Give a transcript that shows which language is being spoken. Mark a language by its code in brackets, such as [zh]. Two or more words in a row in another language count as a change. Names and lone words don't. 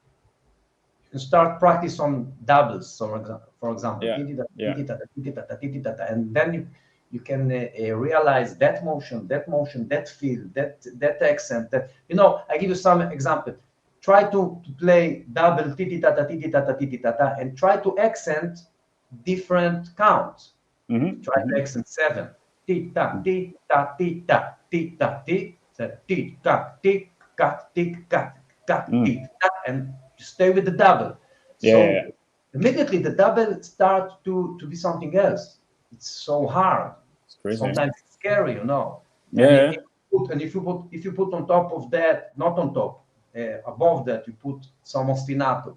[en] start practice on doubles. So for example, yeah, yeah. and then you can realize that motion, that feel, that accent. That I give you some example. Try to play double titi tata titi tata titi tata, and try to accent different counts. Hmm. Try to Hmm. accent seven. Ti ta ti ta ti ta ti ta ti. Ti ka ti ka ti ka Mm. ti ta, and stay with the double. Yeah, yeah, So immediately the double starts to be something else. It's so hard. it's crazy, yeah. Sometimes it's scary, And Yeah, if you put on top of that, not on top, above that, you put some ostinato.